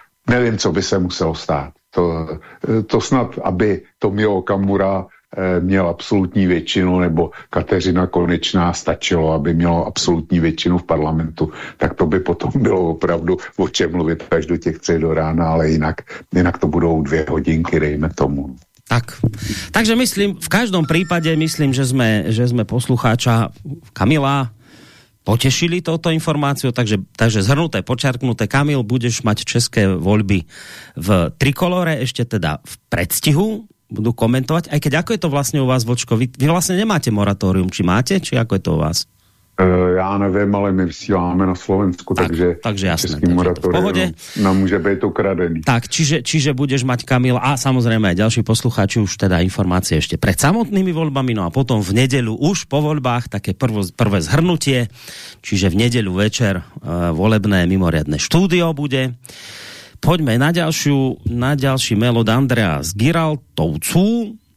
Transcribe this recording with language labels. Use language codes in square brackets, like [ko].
[cs] Nevím, co by se muselo stát. To snad, aby Tomio Okamura měl absolutní většinu, nebo Kateřina Konečná stačilo, aby mělo absolutní většinu v parlamentu, tak to by potom bylo opravdu o čem mluvit až do těch 3 do rána, ale jinak to budou 2 hodinky, dejme tomu. Tak, takže myslím, v každém případě myslím, že jsme poslucháča Kamila [sk] potešili touto informáciou, takže zhrnuté, počiarknuté, Kamil, budeš mať české voľby v trikolore, ešte teda v predstihu, budú komentovať, aj keď ako je to vlastne u vás, Vočko, vy vlastne nemáte moratórium, či máte, či ako je to u vás? [cs] Já nevím, ale my vysíláme na Slovensku, takže jasné, českým moratóriem nám může být ukradený. [sk] Tak, čiže budeš mať, Kamil, a samozrejme aj ďalší poslucháči už teda informácie ešte pred samotnými voľbami, no a potom v nedeľu už po voľbách také prvé zhrnutie, čiže v nedeľu večer volebné mimoriadne štúdio bude. Poďme na ďalší mail od Andrea z Giraltovcu.